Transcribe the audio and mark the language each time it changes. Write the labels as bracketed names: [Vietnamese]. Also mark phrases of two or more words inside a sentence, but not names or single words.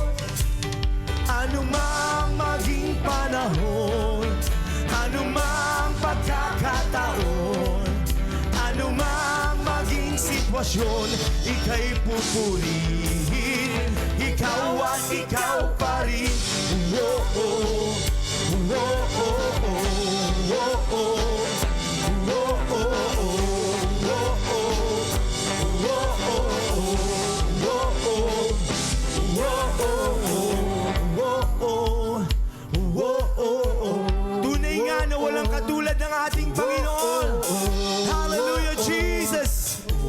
[Filipino] Ano mang maging panahon, ano mang pagkakataon, ano mang maging sitwasyon, ika'y pupurihin, ikaw at ikaw pa rin. Whoa-oh, whoa-oh, whoa-oh, whoa-oh, tunay nga na walang katulad ng ating Panginoon. [English] Hallelujah, Jesus.